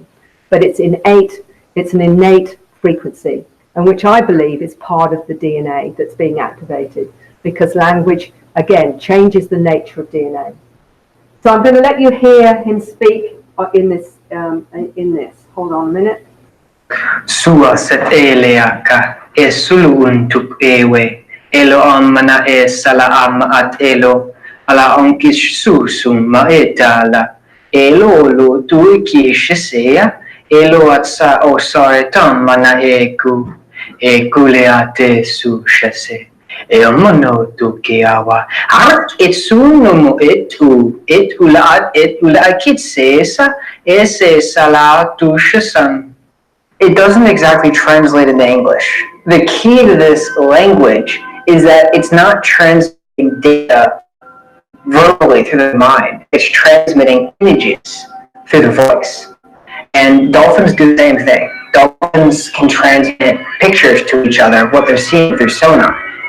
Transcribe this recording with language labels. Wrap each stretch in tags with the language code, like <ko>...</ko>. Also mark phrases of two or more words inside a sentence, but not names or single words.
<en>But it's innate, it's an innate frequency, and which I believe is part of the DNA that's being activated, because language, again, changes the nature of DNA. So I'm going to let you hear him speak in this. Hold on a minute. Sua set eleaka e sulu untuk ewe elo amana e sala am at elo ala onkish susum maetala elo lo tu kishisea elo at sa o saretan mana eku e kuleate su shase e mono tu kiawa ak etsuno etu etula kitsesa ese sala tu shasan. It doesn't exactly translate into English. The key to this language is that it's not transmitting data verbally through the mind. It's transmitting images through the voice. And dolphins do the same thing. Dolphins can transmit pictures to each other of what they're seeing through sonar.</en>